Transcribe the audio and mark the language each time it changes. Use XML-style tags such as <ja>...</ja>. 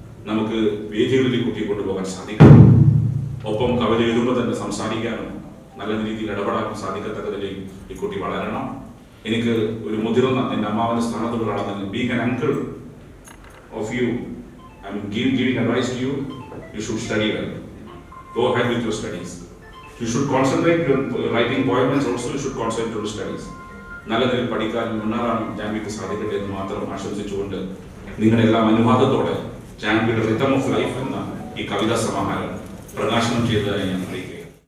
<ml>നമുക്ക് വേദികളിൽ ഈ കുട്ടിയെ കൊണ്ടുപോകാൻ സാധിക്കണം. ഒപ്പം കവിത എഴുതുമ്പോൾ തന്നെ സംസാരിക്കാനും നല്ല രീതിയിൽ ഇടപെടാനും സാധിക്കത്തക്കതിൽ ഈ കുട്ടി വളരണം. എനിക്ക് ഒരു മുതിർന്ന എൻ്റെ അമ്മാവന്റെ സ്ഥാനത്തുള്ള ആളാണ്.</ml> <en>Being an uncle of you, I am giving advice to you. You should study well. Go ahead with your studies. You should concentrate on writing poems. Also you should concentrate on studies.</en> <ml>നല്ല നിലയിൽ പഠിക്കാനും മുന്നേറാനും ജാൻവിക്ക് സാധിക്കട്ടെ എന്ന് മാത്രം ആശംസിച്ചുകൊണ്ട് നിങ്ങളുടെ എല്ലാം അനുവാദത്തോടെ ജാൻവിയുടെ rhythm of life എന്ന ഈ കവിതാ സമാഹാരം പ്രകാശനം ചെയ്തതായി ഞാൻ അറിയിക്കുക.</ml>